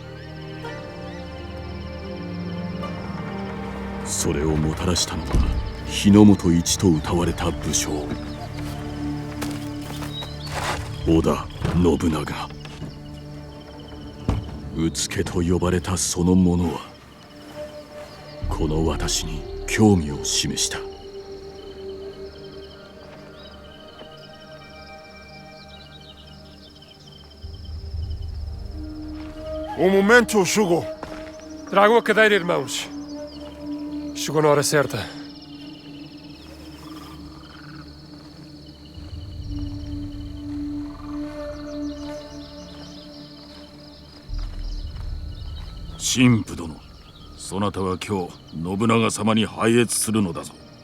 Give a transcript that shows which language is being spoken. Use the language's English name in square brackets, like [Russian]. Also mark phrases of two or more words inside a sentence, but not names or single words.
[Japanese] それをもたらしたのは日の本一と謳われた武将織田信長。うつけと呼ばれたその者はこの私に興味を示した。 [Portuguese] momento chegou. Tragam a cadeira, irmãos. Chegou na hora certa. [Japanese] 神父殿、そなたは今日信長様に拝謁するのだぞ。